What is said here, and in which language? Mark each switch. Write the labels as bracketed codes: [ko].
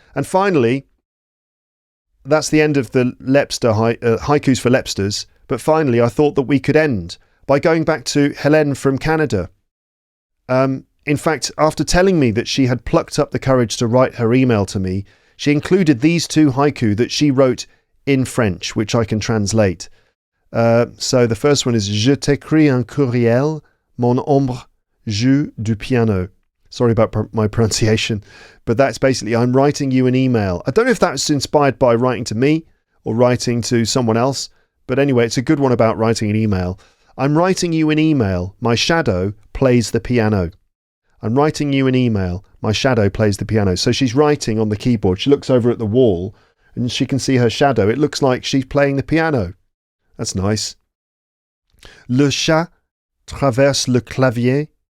[en] And finally, that's the end of the Lepster haikus for Lepsters. But finally, I thought that we could end by going back to Helene from Canada. In fact, after telling me that she had plucked up the courage to write her email to me, she included these 2 haiku that she wrote in French, which I can translate. So the first one is [fr] Je t'écris un courriel, mon ombre joue du piano. [en] Sorry about my pronunciation, but that's basically I'm writing you an email. I don't know if that's inspired by writing to me or writing to someone else, but anyway, it's a good one about writing an email. I'm writing you an email. My shadow plays the piano. I'm writing you an email. My shadow plays the piano. So she's writing on the keyboard. She looks over at the wall and she can see her shadow. It looks like she's playing the piano. That's nice. [fr] Le chat traverse le clavier.